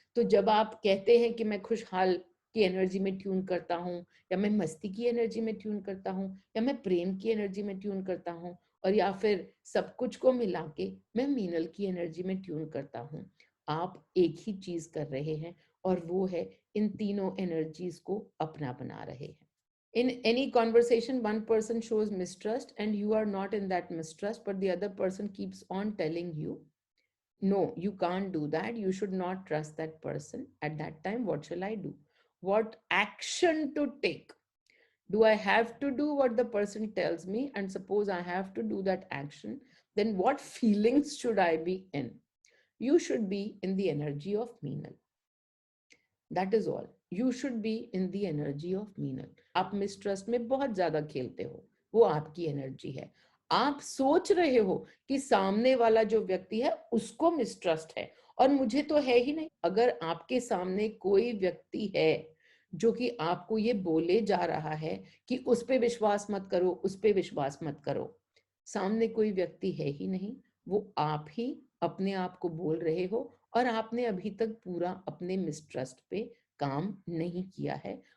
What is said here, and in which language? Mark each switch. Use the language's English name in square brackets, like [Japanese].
[Hindi] तो जब आप कहते हैं कि मैं खुशहाल की एनर्जी में ट्यून करता हूँ, या मैं मस्ती की एनर्जी में ट्यून करता हूँ, या मैं प्रेम की एनर्जी में ट्यून करता हूँ, और या फिर सब कुछ को मिला के मैं मीनल की एनर्जी में ट्यून करता हूँ, आप एक ही चीज कर रहे हैं, और वो है इन तीनों एनर्जीज को अपना बना रहे हैं। [English] In any conversation, one person shows mistrust and you are not in that mistrust, but the other person keeps on telling you, no, you can't do that. You should not trust that person. At that time, what shall I do? What action to take? Do I have to do what the person tells me? And suppose I have to do that action, then what feelings should I be in? You should be in the energy of Meenal. That is all, you should be in the energy of Meenal. [Hindi] आप mistrust में बहुत ज्यादा खेलते हो, वो आपकी energy है। आप सोच रहे हो कि सामने वाला जो व्यक्ति है उसको मिसट्रस्ट है, और मुझे तो है ही नहीं। अगर आपके सामने कोई व्यक्ति है जो कि आपको ये बोले जा रहा है कि उस पे विश्वास मत करो, उस पे विश्वास मत करो, सामने कोई व्यक्ति है ही नहीं, वो आप ही अपने आप को बोल रहे हो, और आपने अभी तक पूरा अपने मिसट्रस्ट पे काम नहीं किया है।